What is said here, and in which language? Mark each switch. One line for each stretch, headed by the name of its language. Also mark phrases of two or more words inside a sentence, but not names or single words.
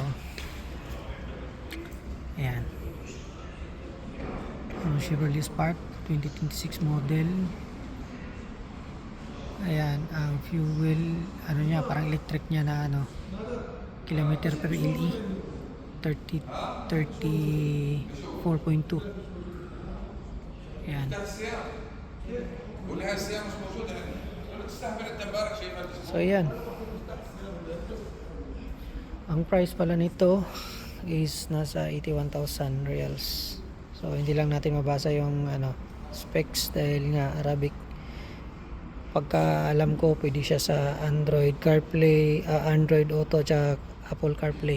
Filipino: Oh. Ayan. Chevrolet Spark 2026 model. Ayan, ang fuel niya parang electric niya na
English: kilometer per
Filipino: LE 34.2. Ayan.
Arabic: ولها السيارة مش موجودة هنا. تستهبل انت امبارح شايفها.
Filipino: So ayan. Ang price pala nito is nasa 81,000 reals. So hindi lang natin mabasa yung specs dahil nga Arabic. Pagka alam ko pwede siya sa Android CarPlay, Android Auto at Apple CarPlay.